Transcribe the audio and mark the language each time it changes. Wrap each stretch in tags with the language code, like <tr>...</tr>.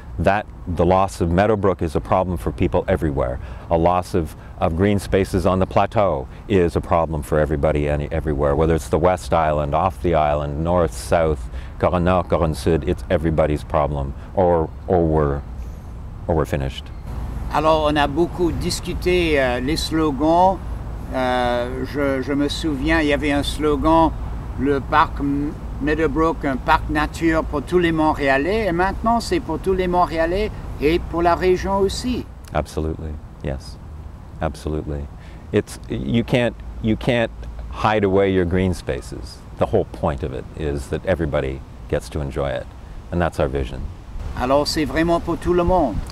<en>That the loss of Meadowbrook is a problem for people everywhere. A loss of green spaces on the plateau is a problem for everybody everywhere, whether it's the West Island, off the island, north, south, Coron Nord, Coron Sud, it's everybody's problem, or we're finished.</en> <fr>Alors, on a beaucoup discuté les slogans. Je me souviens, il y avait un slogan, le parc Meadowbrook, un parc nature pour tous les Montréalais, et maintenant c'est pour tous les Montréalais et pour la région aussi.</fr> <en>Absolutely, yes, absolutely. You can't hide away your green spaces. The whole point of it is that everybody gets to enjoy it, and that's our vision.</en> <fr>Alors c'est vraiment pour tout le monde.</fr>